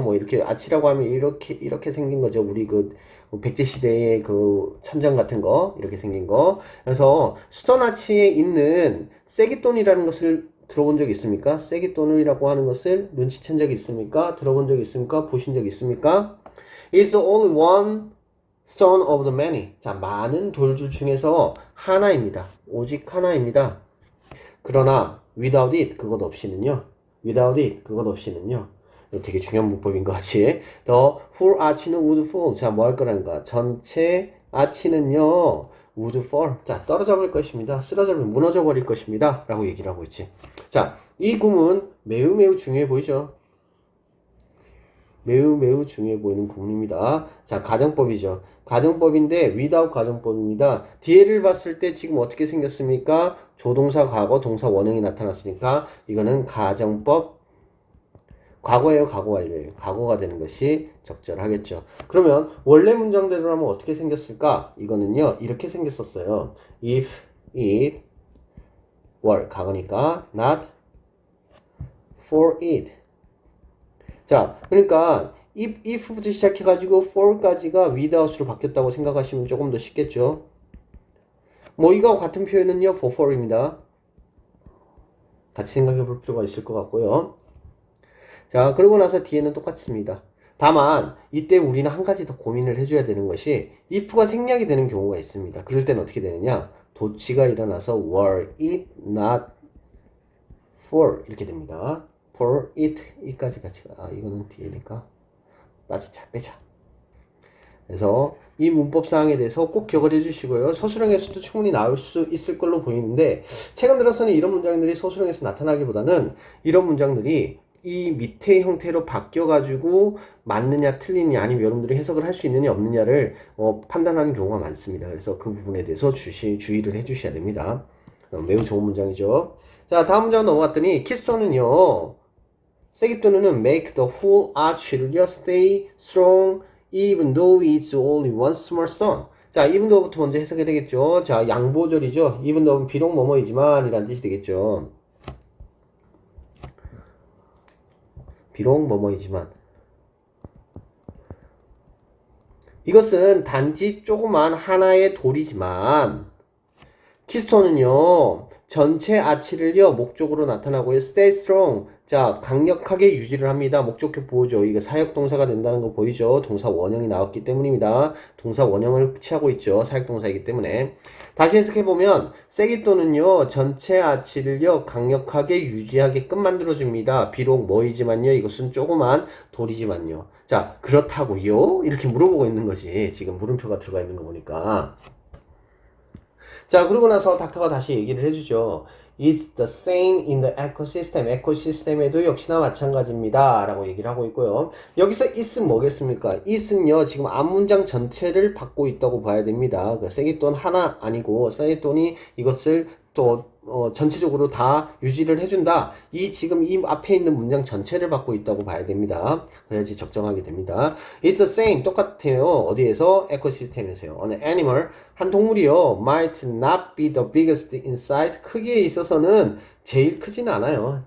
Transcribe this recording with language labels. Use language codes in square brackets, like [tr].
[ko] 뭐 이렇게 아치라고 하면 이렇게 생긴 거죠. 우리 그 백제시대의 그 천장 같은 거, 이렇게 생긴 거. 그래서 스톤 아치에 있는 쐐기돈이라는 것을 들어본 적 있습니까? 쐐기돈이라고 하는 것을 눈치챈 적 있습니까? 들어본 적 있습니까? 보신 적 있습니까? [en] It's only one stone of the many. [ko] 자, 많은 돌줄 중에서 하나입니다. 오직 하나입니다. 그러나 [en] without it, [ko] 그것 없이는요. without it, 그것 없이는요. 이거 되게 중요한 문법인 것 같이. [en] The whole arch는 would fall. [ko] 자, 뭐 할 거라는 거야? 전체 arch는요. [en] would fall. [ko] 자, 떨어져 버릴 것입니다. 쓰러져 버리면 무너져 버릴 것입니다. 라고 얘기를 하고 있지. 자, 이 구문 매우 중요해 보이죠? 매우 중요해 보이는 구문입니다. 자, 가정법이죠. 가정법인데 without 가정법입니다. 뒤에를 봤을 때 지금 어떻게 생겼습니까? 조동사 과거 동사 원형이 나타났으니까 이거는 가정법 과거예요, 과거 완료예요. 과거가 되는 것이 적절하겠죠. 그러면 원래 문장대로 하면 어떻게 생겼을까? 이거는요, 이렇게 생겼었어요. [en] If it were [ko] 과거니까 [en] not for it. [ko] 자, 그러니까 if부터 시작해가지고 for까지가 without으로 바뀌었다고 생각하시면 조금 더 쉽겠죠. 뭐 이거와 같은 표현은요, before입니다. 같이 생각해 볼 필요가 있을 것 같고요. 자, 그러고 나서 뒤에는 똑같습니다. 다만 이때 우리는 한 가지 더 고민을 해줘야 되는 것이 if가 생략이 되는 경우가 있습니다. 그럴 때는 어떻게 되느냐? 도치가 일어나서 [en] were it not for [ko] 이렇게 됩니다. [en] for it [ko] 이까지 같이 이거는 뒤에니까 빼자. 그래서 이 문법 사항에 대해서 꼭 기억을 해주시고요. 서술형에서도 충분히 나올 수 있을 걸로 보이는데 최근 들어서는 이런 문장들이 서술형에서 나타나기보다는 이런 문장들이 이 밑의 형태로 바뀌어가지고 맞느냐 틀리냐 아니면 여러분들이 해석을 할 수 있느냐 없느냐를 판단하는 경우가 많습니다. 그래서 그 부분에 대해서 주의를 해주셔야 됩니다. 매우 좋은 문장이죠. 자, 다음 문장 넘어갔더니 키스톤은요. 세기토는 [en] make the whole arch를요 stay strong even though it's only one small stone. [ko] 자, [en] even though [ko] 부터 먼저 해석이 되겠죠. 자, 양보절이죠. even though는 비록 뭐뭐이지만 이란 뜻이 되겠죠. 비록 뭐뭐이지만 이것은 단지 조그만 하나의 돌이지만 키스톤은요 전체 아치를요 목적으로 나타나고요. [en] stay strong. [ko] 자, 강력하게 유지를 합니다. 목적격 보호죠. 이거 사역동사가 된다는 거 보이죠? 동사 원형이 나왔기 때문입니다. 동사 원형을 취하고 있죠. 사역동사이기 때문에. 다시 해석해보면 세기또는요 전체 아치를요 강력하게 유지하게끔 만들어줍니다. 비록 뭐이지만요 이것은 조그만 돌이지만요. 자, 그렇다고요? 이렇게 물어보고 있는 거지. 지금 물음표가 들어가 있는 거 보니까. 자, 그러고 나서 닥터가 다시 얘기를 해주죠. [en] It's the same in the ecosystem. [ko] 에코시스템에도 역시나 마찬가지입니다. 라고 얘기를 하고 있고요. 여기서 it은 뭐겠습니까? it은요, 지금 앞문장 전체를 받고 있다고 봐야 됩니다. 그 세기돈 하나 아니고, 세기돈이 이것을 또, 전체적으로 다 유지를 해준다. 지금 이 앞에 있는 문장 전체를 받고 있다고 봐야 됩니다. 그래야지 적정하게 됩니다. [en] It's the same. [ko] 똑같아요. 어디에서? 에코시스템에서요. 어느 animal. 한 동물이요. [en] might not be the biggest in size. [ko] 크기에 있어서는 제일 크지는 않아요.